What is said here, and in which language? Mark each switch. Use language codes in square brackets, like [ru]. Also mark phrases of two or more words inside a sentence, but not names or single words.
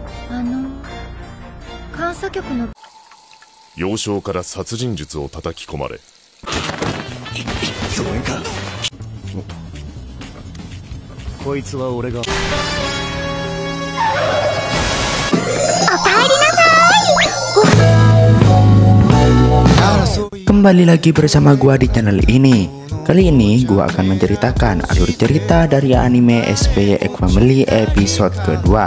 [ja] 幼少から殺人術を叩き込まれ、増援か。こいつは俺が。 [id] Kembali lagi bersama gua di channel ini. Kali ini gua akan menceritakan alur cerita dari anime SPY X Family episode kedua.